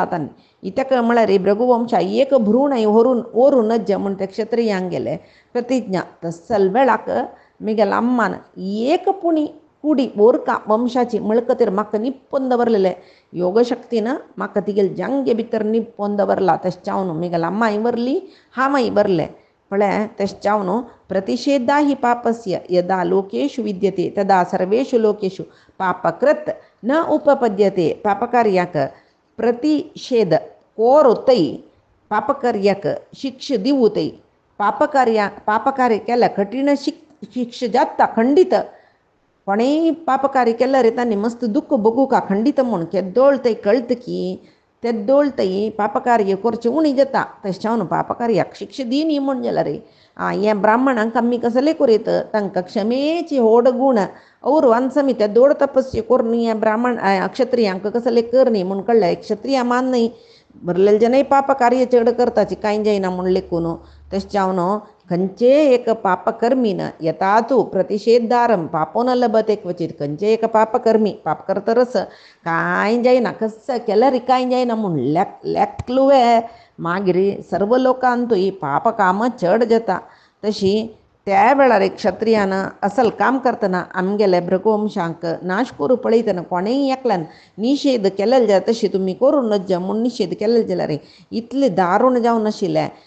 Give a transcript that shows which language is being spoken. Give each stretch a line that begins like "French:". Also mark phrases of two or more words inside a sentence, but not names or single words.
Konkani: तांणी इतक म्हळ्यार भृगुवंशा एक भ्रूण ओरून नज्ज म्हूण ते क्षत्रियांक गेले प्रतिज्ञा तसल वेळाक मेगेल अम्मान एक पुणी कुडी ओरका वंशाची मिळकतीर म्हाका निप्पोन दवरलेले योगशक्तीन म्हाका तिगेल जंगे भितर निप्पोन दवरला तेच्यावन मेगेल अम्माय बरली हांवय बरले पळय तेच्यावन
Sanskrit: प्रतिषेधा ही पापस्य यदा लोकेषु विद्यते तदा सर्वेषु लोकेषु पापकृत न उपपद्यते
Konkani: पापकार्याक प्रतिषेध कोरुतै पापकार्याक शिक्षा दिवूतै पापकार्य केल्या कठीण शिक्षा जाता खंडित कोणेय पापकार्य केल्यार तांणी मस्त दुःख बगू का खंडित म्हूण केद्दोळतय कळत की तेद्दोळतय पापकार्य करचें उणी जाता तेच्यावन पापकार्याक शिक्षा दिनी म्हूण जाल्यार हे ब्राह्मणांक आमी कसले करीत तांकां क्षमेची होड गूण
Kannada: ಅವರು ಅನ್ಸಮಿ
Konkani: तेदोड तपस्या करनी ब्राह्मण क्षत्रियांक कसले करनी म्हूण कळ्ळें क्षत्रिया मान्नय भरलेले जनय पाप कार्य चड करताची कांय जायना म्हूण लेखून तेच्यावन खंयचे एक पापकर्मीन यता तूं
Sanskrit: प्रतिषेधारम पापो न लभते क्वचित
Konkani: खंयचे एक पापकर्मी पाप करतरच कांय जायना कसं केल्यार कांय जायना म्हूण लेखलुवे मागीर सर्व लोकांतूय पाप काम चड जाता तशी त्या वेळार क्षत्रियान असल काम करतना आमगेले भृगुवंशांक नाश करूं पळयतना कोणेय एकल्यान निषेध केलेले जाल्यार तशी तुमी करूं नज म्हूण निषेध केलेले जाल्यार इतले दारूण जावन आशिल्ले